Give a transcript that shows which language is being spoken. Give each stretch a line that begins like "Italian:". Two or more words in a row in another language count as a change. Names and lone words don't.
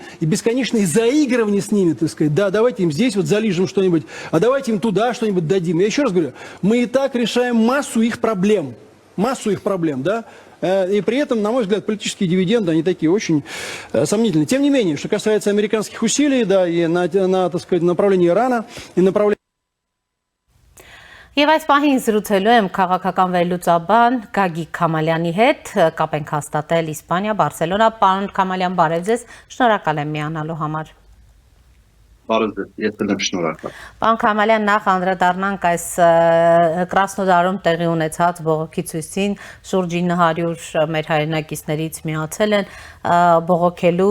Russian: И бесконечные заигрывания с ними, так сказать, да, давайте им здесь вот залижем что-нибудь, а давайте им туда что-нибудь дадим. Я еще раз говорю, мы и так решаем массу их проблем, да. И при этом, на мой взгляд, политические дивиденды, они такие очень сомнительные. Тем не менее, что касается американских усилий, да, и так сказать, направлении Ирана, и направлении...
Armenian: Եվ այս պահին զրուցելու եմ քաղաքական վերլուծաբան Գագիկ Քամալյանի հետ, կապ ենք հաստատել Իսպանիա, Բարսելոնա, պարոն Քամալյան, բարև ձեզ, շնորհակալ եմ միանալու համար։ Բարև, ես եմ շնորհակալ։ Պարոն Քամալյան, նախ անդրադառնանք այս Կրասնոդարում տեղի ունեցած բողոքի ցույցին, շուրջ 900 մեր հայրենակիցներից միացել են բողոքելու